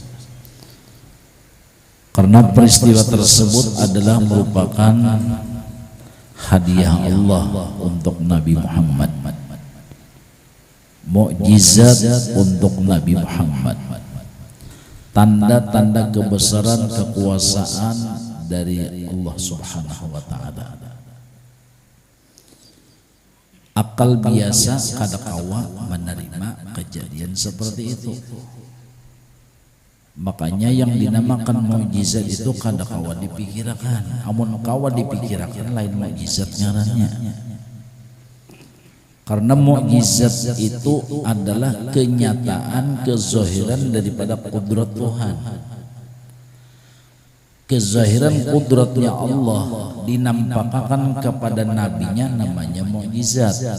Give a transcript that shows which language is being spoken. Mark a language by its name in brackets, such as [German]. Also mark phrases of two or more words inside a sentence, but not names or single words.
[Indonesian] Karena peristiwa tersebut adalah merupakan hadiah Allah untuk Nabi Muhammad, mukjizat untuk Nabi Muhammad, tanda-tanda kebesaran kekuasaan dari Allah Subhanahu wa ta'ala. [Banjar] Akal biasa kadakawa menerima kejadian seperti itu. Makanya yang dinamakan mukjizat itu kada kawa dipikirkan. Amun kawa dipikirkan lain mukjizat ngarannya. Karena mukjizat itu adalah kenyataan kezahiran daripada kudrat Tuhan. [Indonesian] Kezahiran kudratnya Allah dinampakkan kepada nabinya namanya mukjizat.